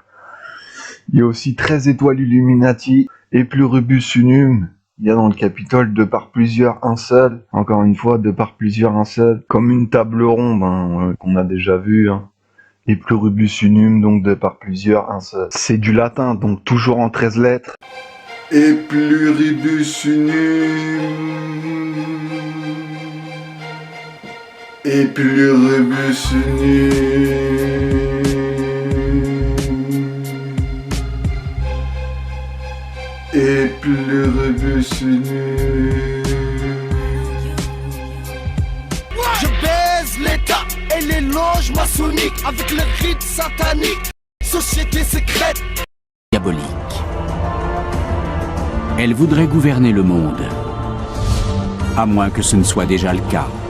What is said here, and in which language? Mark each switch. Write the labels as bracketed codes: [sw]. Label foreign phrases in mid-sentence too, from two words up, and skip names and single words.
[fr] Il y a aussi 13 étoiles Illuminati. [la] Et Pluribus Unum. [fr] Il y a dans le Capitole, de par plusieurs, un seul. Encore une fois, de par plusieurs, un seul. Comme une table ronde, hein, qu'on a déjà vu, hein. [la] Et Pluribus Unum, [fr] donc de par plusieurs, un seul. C'est du latin, donc toujours en 13 lettres. [la] Et Pluribus Unum. Et Pluribus Unum. Et Pluribus Unum. [fr] Je baise l'État et les loges maçonniques avec le rite satanique. Société secrète. Diabolique. Elle voudrait gouverner le monde. À moins que ce ne soit déjà le cas.